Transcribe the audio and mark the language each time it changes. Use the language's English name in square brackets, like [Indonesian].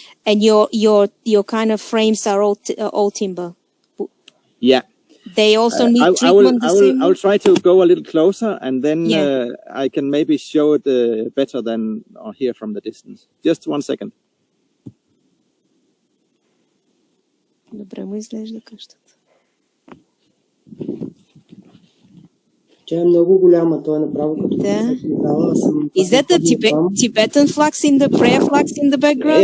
[English] And your kind of frames are all timber. Yeah. They also need treatment. I'll try to go a little closer, and then I can maybe show it better than here from the distance. Just 1 second. [Bulgarian] Добре му изглежда къщата. Тя е много голяма, той е направо като метала. [English] Is that the Tibetan flags in the prayer flags in the background?